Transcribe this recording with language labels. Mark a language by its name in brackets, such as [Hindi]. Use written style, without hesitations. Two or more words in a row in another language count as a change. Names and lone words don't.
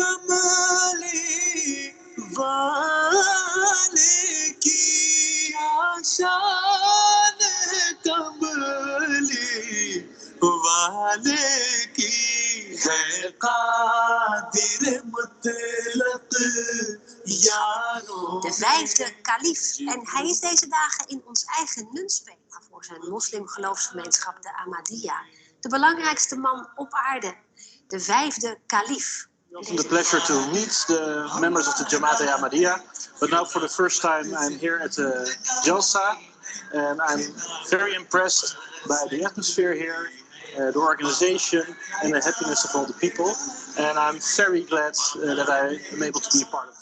[Urdu] کملی والے کی کیا شان ہے کملی والے کی ہے قادر مطلق یاروں. [Dutch] De vijfde kalif. En hij is deze dagen in ons eigen Nunspeet, maar voor zijn moslimgeloofsgemeenschap, de Ahmadiyya, de belangrijkste man op aarde. De vijfde kalif. [English] The pleasure to meet the members of the Jamaat Ahmadiyya, but now for the first time I'm here at the Jalsa, and I'm very impressed by the atmosphere here, the organization, and the happiness of all the people, and I'm very glad that I am able to be a part of it.